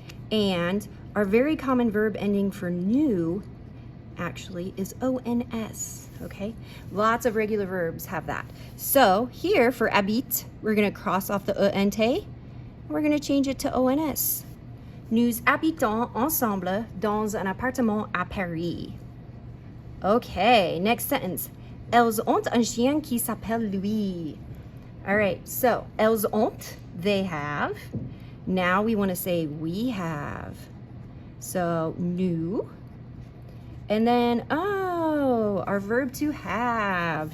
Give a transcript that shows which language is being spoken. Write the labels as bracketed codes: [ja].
[en] And our very common verb ending for nous actually is ONS, okay? Lots of regular verbs have that. So here for habite, we're gonna cross off the ENT, and we're gonna change it to ONS. [fr] Nous habitons ensemble dans un appartement à Paris. [en] Okay, next sentence. [fr] Elles ont un chien qui s'appelle Louis. [en] All right, so elles ont, they have. Now we want to say we have. So nous. And then, oh, our verb to have.